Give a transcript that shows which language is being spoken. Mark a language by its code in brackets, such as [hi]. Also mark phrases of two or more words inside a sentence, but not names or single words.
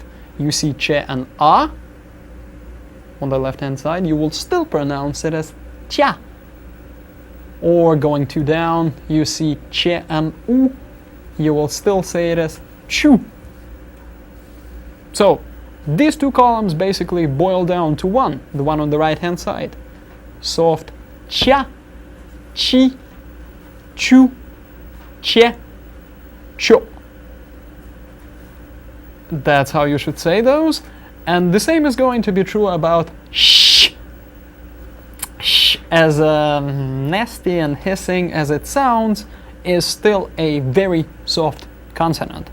[en] You see che and a on the left hand side, you will still pronounce it as cha. Or going two down, you see che and u, you will still say it as chu. So these two columns basically boil down to one, the one on the right hand side. Soft cha, chi, chu, che, cho. That's how you should say those. And the same is going to be true about sh. Sh, as nasty and hissing as it sounds, is still a very soft consonant.